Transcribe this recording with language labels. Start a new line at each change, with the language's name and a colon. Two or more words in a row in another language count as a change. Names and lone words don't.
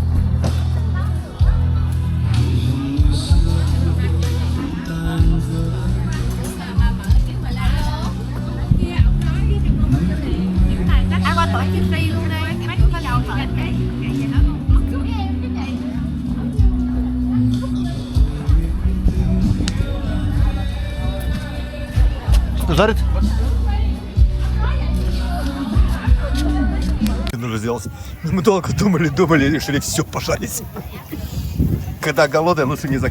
Vietnamese: Ai qua tổ chức đi luôn đi, mấy đứa có đầu tổ chức đi. Vậy đó luôn. Chú em cái vậy.
Russian: Что жарит? Нужно сделать. Мы долго думали, решили все пожарить. Когда голодные, лучше не знаю.